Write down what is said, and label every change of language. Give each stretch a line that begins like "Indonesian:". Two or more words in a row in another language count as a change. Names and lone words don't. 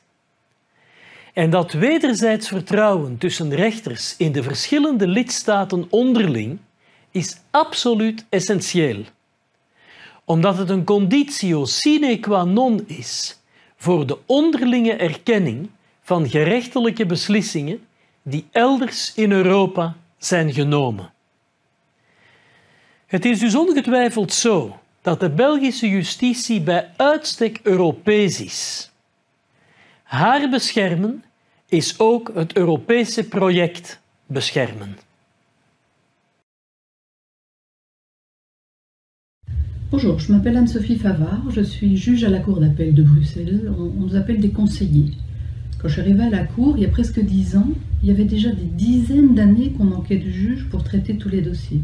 Dutch: En dat wederzijds vertrouwen tussen rechters in de verschillende lidstaten onderling is absoluut essentieel, omdat het een
Latin: conditio sine qua non
Dutch: is voor de onderlinge erkenning van gerechtelijke beslissingen die elders in Europa zijn genomen. Het is dus ongetwijfeld zo dat de Belgische justitie bij uitstek Europees is. Haar beschermen is ook het Europese project beschermen.
French: Bonjour, je m'appelle Anne-Sophie Favard, je suis juge à la Cour d'appel de Bruxelles. On nous appelle des conseillers. Quand je suis arrivée à la Cour, il y a presque 10 ans, il y avait déjà des dizaines d'années qu'on manquait de juges pour traiter tous les dossiers.